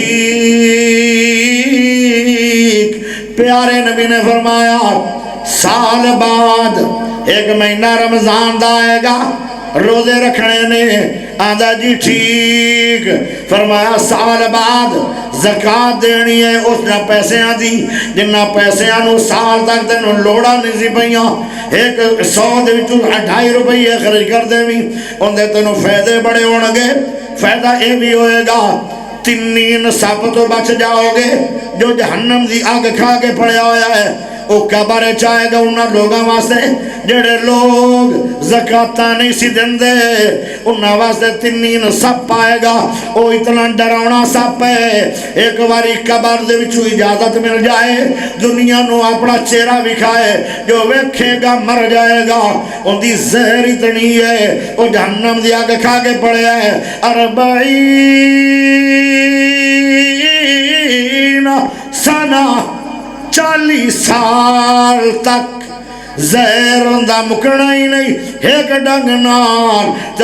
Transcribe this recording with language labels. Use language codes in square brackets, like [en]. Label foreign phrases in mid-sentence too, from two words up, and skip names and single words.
[pa] ٹھیک پیارے نبی نے فرمایا سال بعد ایک مہینہ رمضان دا آئے گا روزے رکھنے نے آندا جی ٹھیک فرمایا سال بعد زکاة دینی ہے اس نہ پیسے دی جنہ پیسے نو سال تک تینوں لوڑا نہیں سی پئیاں ایک 100 دے وچوں 2.5 روپے خرچ کر دے بھی اندے تینوں فائدے بڑے ہون گے فائدہ یہ بھی ہوئے گا تنین سپ تو بچ جاؤ گے جو جہنم دی آگ کھا کے پڑیا ہویا ہے وہ قبر چاہے گا انہاں لوگاں واسطے جڑے لوگ زکاة نہیں سی دندے انہاں واسطے تنین سپ پائے گا وہ اتنا ڈراؤنا سپ ہے ایک باری قبر دے وچوں اجازت مل جائے دنیا نو اپنا چہرہ بکھائے جو ویکھے گا مر جائے گا ان دی زہر اتنی ہے وہ جہنم دی آگ کھا کے پڑیا ہے 40 سنہ 40 سال تک زہر دا مکنا ہی نہیں ایک ڈنگ نال تو